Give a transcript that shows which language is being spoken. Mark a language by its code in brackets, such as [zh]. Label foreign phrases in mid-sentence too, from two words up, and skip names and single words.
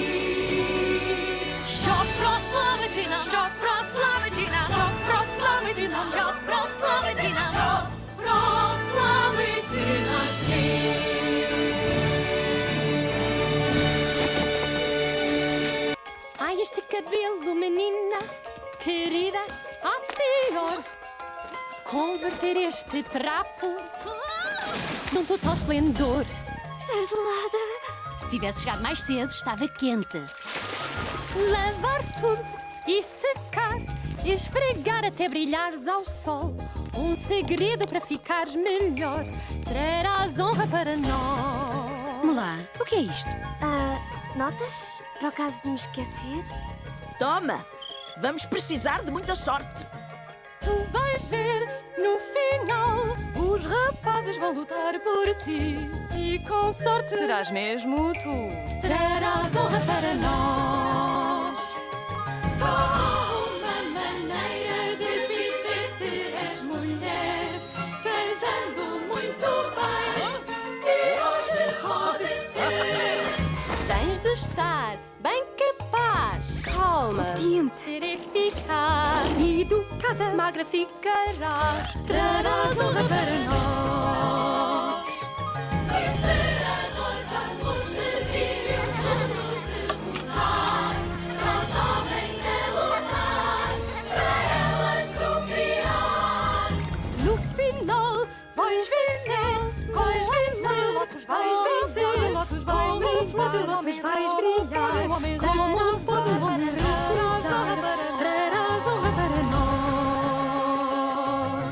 [uk] Щоб прославити нас, щоб прославити нас, щоб прославити нас, щоб прославити нас, щоб прославити наш [pt] Ai, este cabelo, menina querida, a pior. Converter este trapo num total esplendor. Estás gelada? Se tivesse chegado mais cedo, estava quente. Lavar tudo e secar, esfregar até brilhares ao sol. Um segredo para ficares melhor, trarás honra para nós. Mulá, o que é isto? Notas? Para o caso de me esquecer? Toma, vamos precisar de muita sorte. Tu vais ver, no final, os rapazes vão lutar por ti. E com sorte Serás mesmo tu. trarás honra para nós. Só uma maneira de viver se és mulher, casando muito bem, que hoje pode ser. Tens de estar bem capaz, calma, Obediente. ser eficaz, educada, magra ficarás, trarás honra para nós. Imperador, vamos servir e os anos derrotar, nós homens é lutar, para elas procriar. No final vais vencer, vais vencer, Lotus vais vencer, Lotus vais brilhar, Lotus vais brilhar, como um fogo no homem trarás honra para nós.